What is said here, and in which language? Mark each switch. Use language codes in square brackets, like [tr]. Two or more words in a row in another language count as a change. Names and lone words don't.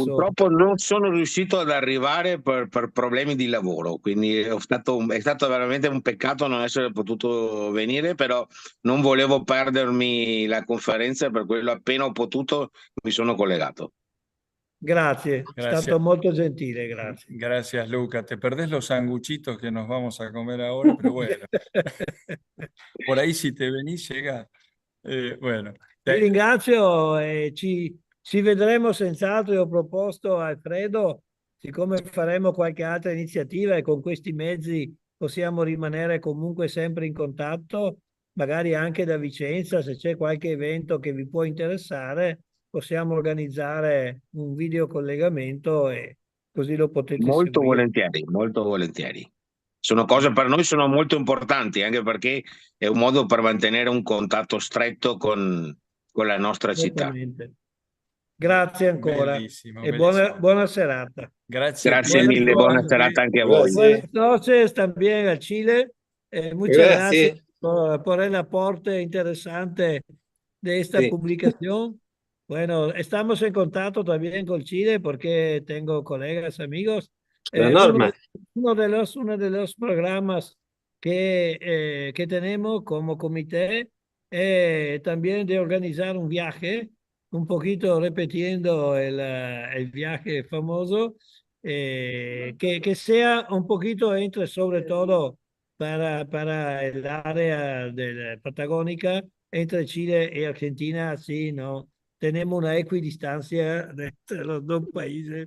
[it] Purtroppo non sono riuscito ad arrivare per problemi di lavoro, quindi è stato veramente un peccato non essere potuto venire, però non volevo perdermi la conferenza, per quello appena ho potuto mi sono collegato. Grazie, è [es] Gracias. [it] stato molto gentile, grazie. [es] Gracias, Luca. Te perdés los sanguchitos que nos vamos a comer ahora, pero bueno. Por ahí si te venís, llega. Bueno. [it] Vi ringrazio e ci vedremo senz'altro. Io ho proposto a Alfredo, siccome faremo qualche altra iniziativa e con questi mezzi possiamo rimanere comunque sempre in contatto, magari anche da Vicenza, se c'è qualche evento che vi può interessare, possiamo organizzare un videocollegamento e così lo potete Molto seguire. volentieri, molto volentieri. Sono cose per noi sono molto importanti, anche perché è un modo per mantenere un contatto stretto con la nostra città. Certamente. Grazie ancora Bellissimo, e bellissimo. buona serata. Grazie. Grazie [es] Buenas [it] mille, buona [es] noches. [it] serata anche a voi. Grazie. [es] Buenas noches también a Chile. Muchas Gracias. gracias por el aporte interesante de esta Sí. publicación. Bueno, estamos en contacto también con Chile porque tengo colegas, amigos. La Norma. Uno de los programas que tenemos como comité también de organizar un viaje, un poquito repitiendo el viaje famoso, que sea un poquito entre sobre todo para el área patagónica entre Chile y Argentina, así no tenemos una equidistancia entre los dos países.